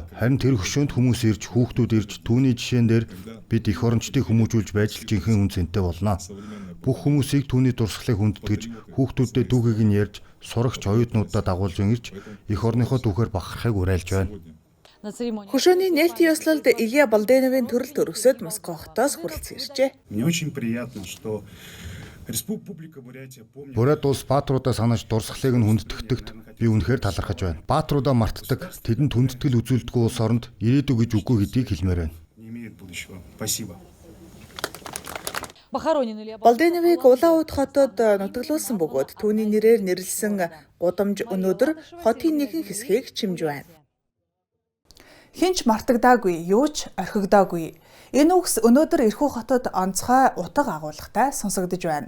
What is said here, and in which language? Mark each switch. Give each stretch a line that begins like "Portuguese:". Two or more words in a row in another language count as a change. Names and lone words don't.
Mongolian: Харин тэр хөшөөнд хүмүүс ирж, хүүхдүүд ирж, түүний жишээн дээр бид эх орончдыг хүмүүжүүлж байж л жинхэнэ үн цэнтэй болно. Бүх хүмүүсийг түүний дурсгалыг хүндэтгэж, хүүхдүүдэд дүүхийг нь ярьж, сурагч оюутнуудаа дагуулж ирж, эх орныхоо дүүхээр бахархахыг уриалж байна. Хөшөөний нээлтийн ёслолд Илья Балденовын төрөл төрөсөд Москва хотоос хүрэлцэн иржээ.
Russian: Мне очень приятно, что Республика Бурятия помнит.
Mongolian: Бурят улс баатруудаа санаж дурсгалыг нь хүндэтгэдэгт би үнэхээр талархаж байна. Баатруудаа мартдаг, тэдэнд хүндэтгэл үзүүлдэггүй улс оронд ирээдүй гэж үгүй гэдгийг хэлмээр байна.
Russian: Не имеет будущего. Спасибо.
Mongolian: Балденовыг Улаануд хотод нутаглуулсан бөгөөд түүний нэрээр нэрлсэн гудамж өнөөдөр хотын нэгэн хэсгийг чимж байна. Хинч мартагдаагүй, юу ч орхигдоогүй. Энэ үгс өнөөдөр Ирхүү хотод онцгой утга агуулгатай сонсогдож байна.